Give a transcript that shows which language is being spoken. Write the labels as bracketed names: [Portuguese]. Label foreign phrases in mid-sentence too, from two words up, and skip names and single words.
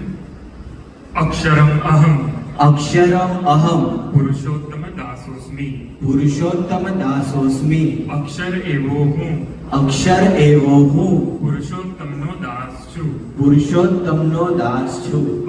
[Sanskrit] अक्षरम अहम अक्षरम अहम पुरुषोत्तम दासोस्मि पुरुषोत्तम दासोस्मि [Gujarati] અક્ષર એવો હું અક્ષર એવો હું પુરુષોત્તમ નો દાસ છું પુરુષોત્તમ નો દાસ છું।